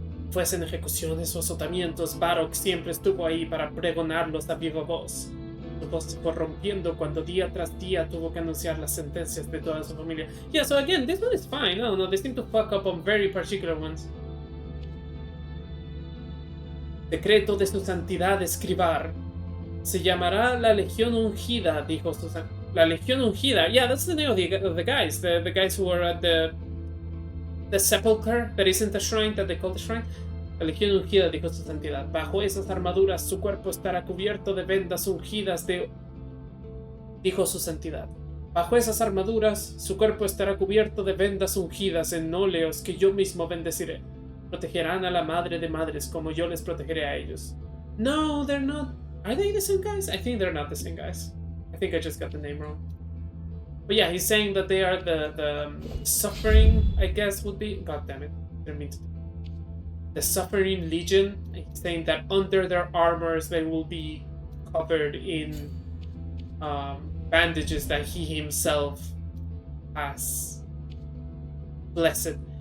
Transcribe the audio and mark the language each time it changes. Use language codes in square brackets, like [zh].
[es] Fuesen ejecuciones o azotamientos, Baroque siempre estuvo ahí para pregonarlos a viva voz. Su voz se fue rompiendo cuando día tras día tuvo que anunciar las sentencias de toda su familia. [en] Yeah, so again, this one is fine. I don't know, they seem to fuck up on very particular ones. [es] Decreto de su santidad escribar. Se llamará la Legión Ungida, dijo su La Legión Ungida. [en] Yeah, that's the name of the guys. The guys who were at the sepulcher that isn't a shrine, that they call the shrine. [es] La Legión Ungida, dijo su santidad. Bajo esas armaduras su cuerpo estará cubierto de vendas ungidas dijo su santidad. Bajo esas armaduras su cuerpo estará cubierto de vendas ungidas en óleos que yo mismo bendeciré. Protegerán a la madre de madres como yo les protegeré a ellos. [en] No, they're not. Are they the same guys? I think they're not the same guys. I think I just got the name wrong. But yeah, he's saying that they are the suffering, I guess would be. God damn it. Didn't mean to. The Suffering Legion. He's saying that under their armors they will be covered in bandages that he himself has blessed.